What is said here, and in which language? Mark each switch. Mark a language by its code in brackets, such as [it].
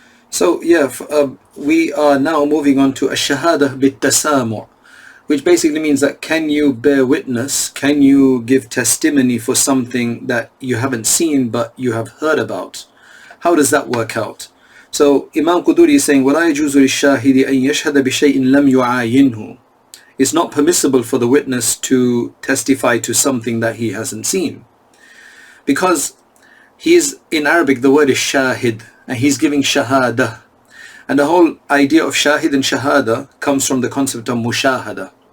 [en] So yeah, we are now moving on to ash-shahada bit-tasamu', which basically means that can you bear witness, can you give testimony for something that you haven't seen but you have heard about? How does that work out? So Imam Quduri is saying, [ar] وَلَا يَجُوزُ لِلشَّاهِدِ أَن يَشْهَدَ بِشَيْءٍ لَمْ يُعَايِنْهُ. [en] It's not permissible for the witness to testify to something that he hasn't seen, because in Arabic the word is shahid, and he's giving shahada, and the whole idea of shahid and shahada comes from the concept of mushahada.